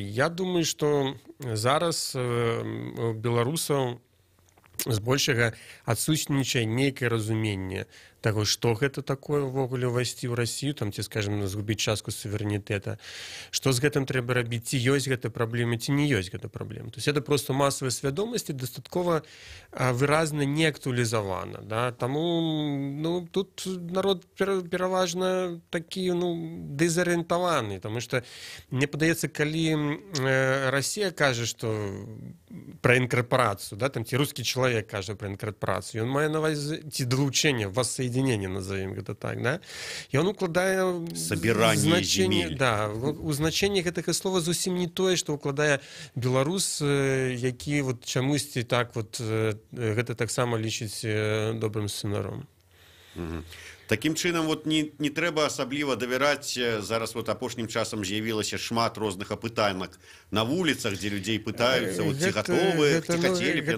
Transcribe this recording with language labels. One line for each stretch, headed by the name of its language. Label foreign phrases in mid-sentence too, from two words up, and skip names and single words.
Belarusian: Я думаю, што зараз у беларусаў збольшага адсутнічае нейкае разуменне таго, што гэта такое ўвогуле ўвайсці ў Расію, там, ці, скажем, згубіць частку суверэнітэта, што з гэтым трэба рабіць, ці ёсць гэта праблема, ці не ёсць гэта праблема.
Russian: То есть это просто
Belarusian: масавая свядомасць і дастаткова выразна не актуалізавана. Да? Таму тут народ пераважна такі дэзарыентаваны, таму што мне падаецца, калі Расія кажа, што пра інкарпорацыю, да, там, ці рускі чалавек кажа пра інкарпорацыю, ён мае на ўвазе ці далучэнне,
Russian: воссоединение, назовем это так, да?
Belarusian: И он укладае
Russian: собирание земель. Да,
Belarusian: у значенні гэтага слова зусім не тое, што укладае беларус, які чамусьці так гэта таксама лічыць добрым сцэнаром. Такім чынам, не трэба асабліва давяраць. Зараз апошнім часам з'явілася шмат розных апытанак на вуліцах, дзе людзей пытаюцца, ці гатовы, ці хацелі б яны.